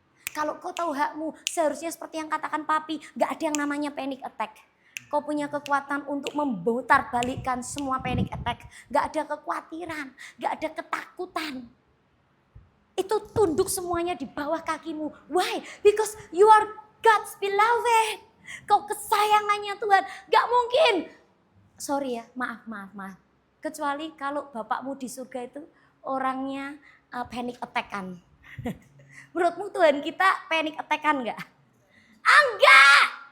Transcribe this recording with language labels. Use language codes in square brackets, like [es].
[id] Kalau kau tahu hakmu, seharusnya seperti yang katakan papi, gak ada yang namanya panic attack. Kau punya kekuatan untuk memutar balikkan semua panic attack. Gak ada kekhawatiran, gak ada ketakutan. Itu tunduk semuanya di bawah kakimu. [en] Why? Because you are God's beloved. [id] Kau kesayangannya Tuhan, gak mungkin. Sorry ya, maaf. Kecuali kalau bapakmu di surga itu orangnya panic attack-an. Menurutmu Tuhan kita panic attack-an enggak? Enggak!